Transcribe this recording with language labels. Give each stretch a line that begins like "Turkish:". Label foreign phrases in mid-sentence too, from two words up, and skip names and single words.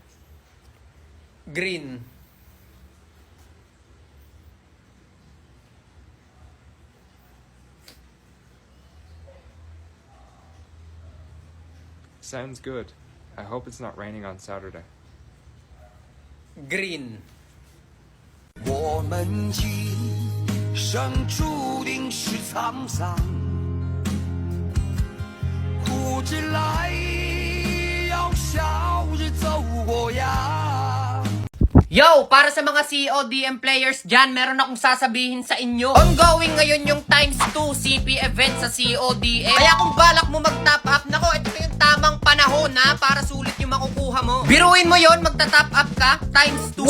English: Green. Sounds good. I hope it's not raining on Saturday. Green.
Chinese: 我们今生注定是沧桑，苦之来要笑着走过呀。
Filipino: Yo! Para sa mga CODM players dyan, meron akong sasabihin sa inyo. Ongoing ngayon yung times 2 CP event sa CODM. Kaya kung balak mo mag-top up, nako, ito yung tamang panahon ha, para sulit yung makukuha mo. Biruin mo yon, magta-top up ka, times 2.